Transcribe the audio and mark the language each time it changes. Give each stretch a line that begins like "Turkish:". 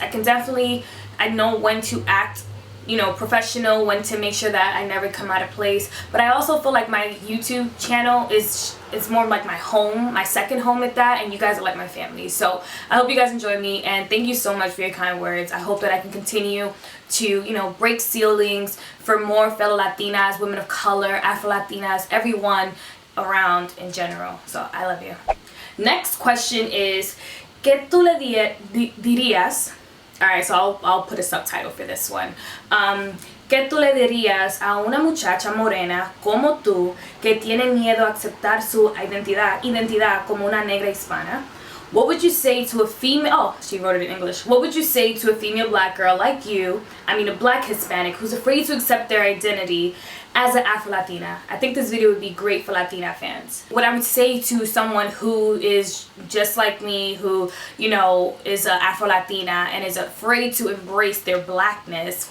English: I know when to act, you know, professional, when to make sure that I never come out of place, but I also feel like my YouTube channel is more like my home, my second home at that, and you guys are like my family. So I hope you guys enjoy me, and thank you so much for your kind words. I hope that I can continue to, you know, break ceilings for more fellow Latinas, women of color, Afro-Latinas, everyone around in general. So I love you. Next question is,
Spanish: ¿qué tú le dirías?
English: Alright, so I'll put a subtitle for this one.
Spanish: ¿Qué tú le dirías a una muchacha morena como tú que tiene miedo a aceptar su identidad como una negra hispana?
English: What would you say to a female, oh, she wrote it in English. What would you say to a female black girl like you, a black Hispanic, who's afraid to accept their identity as an Afro-Latina? I think this video would be great for Latina fans. What I would say to someone who is just like me, who, you know, is an Afro-Latina and is afraid to embrace their blackness.